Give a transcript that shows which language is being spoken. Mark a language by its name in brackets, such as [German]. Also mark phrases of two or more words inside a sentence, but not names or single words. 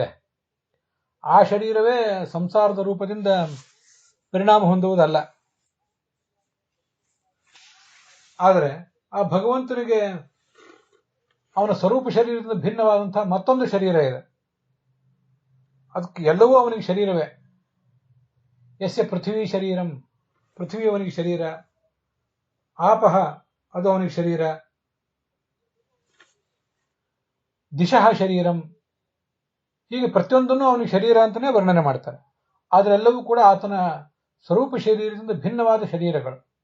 [Kannada] ಆ ಶರೀರವೇ ಸಂಸಾರದ ರೂಪದಿಂದ ಪರಿಣಾಮ ಹೊಂದುವುದಲ್ಲ. ಆದರೆ ಆ ಭಗವಂತನಿಗೆ ಅವನ ಸ್ವರೂಪ ಶರೀರದಿಂದ ಭಿನ್ನವಾದಂತಹ ಮತ್ತೊಂದು ಶರೀರ ಇದೆ. ಅದಕ್ಕೆ ಎಲ್ಲವೂ ಅವನಿಗೆ ಶರೀರವೇ. [Sanskrit] ಯಸ್ಯ ಪೃಥ್ವಿ ಶರೀರಂ, [Kannada] ಪೃಥ್ವಿ ಅವನಿಗೆ ಶರೀರ. ಆಪಹ, ಅದು ಅವನಿಗೆ ಶರೀರ. [Sanskrit] ದಿಶಃ ಶರೀರಂ, [Kannada] ಹೀಗೆ ಪ್ರತಿಯೊಂದನ್ನು ಅವನಿಗೆ ಶರೀರ ಅಂತಾನೆ ವರ್ಣನೆ ಮಾಡ್ತಾರೆ. ಆದರೆಲ್ಲವೂ ಕೂಡ ಆತನ ಸ್ವರೂಪ ಶರೀರದಿಂದ ಭಿನ್ನವಾದ ಶರೀರಗಳು.